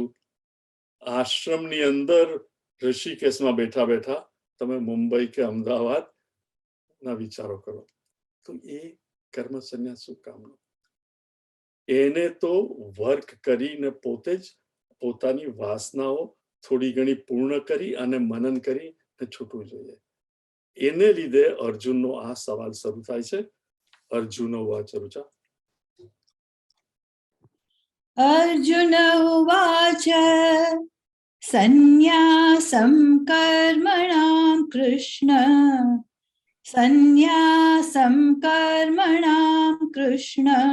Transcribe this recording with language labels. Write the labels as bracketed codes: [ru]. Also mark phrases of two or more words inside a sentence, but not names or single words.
[gu] આશ્રમની અંદર ઋષિકેશમાં બેઠા બેઠા તમે મુંબઈ કે અમદાવાદ ના વિચારો કરો, તો એ કર્મ સંન્યાસ શું કામનો? એને તો વર્ક કરીને પોતે જ પોતાની વાસનાઓ થોડી ઘણી પૂર્ણ કરી અને મનન કરી છૂટવું જોઈએ. એને લીધે અર્જુનનો આ સવાલ શરૂ થાય છે. [sa] અર્જુન ઉવાચ રુચા. अर्जुन उवाच संन्यासं कर्मणां कृष्ण संन्यासं कर्मणां कृष्ण